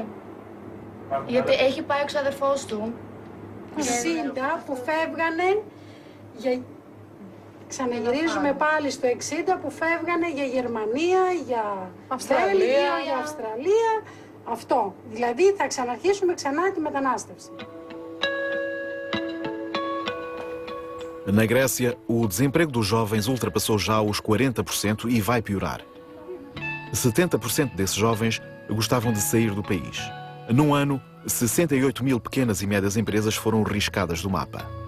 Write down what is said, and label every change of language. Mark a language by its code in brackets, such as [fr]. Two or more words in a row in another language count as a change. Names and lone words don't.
[el] Γιατί έχει πάει ο ξαδερφός του. 60 που φεύγανε για... Ξαναγυρίζουμε πάλι στο 60 που φεύγανε για Γερμανία, για Βέλγιο, για Αυστραλία. Αυτό. Δηλαδή θα ξαναρχίσουμε ξανά τη μετανάστευση. [pt] Na Grécia, o desemprego dos jovens ultrapassou já os 40% e vai piorar. 70% desses jovens gostavam de sair do país. Num ano, 68 mil pequenas e médias empresas foram riscadas do mapa.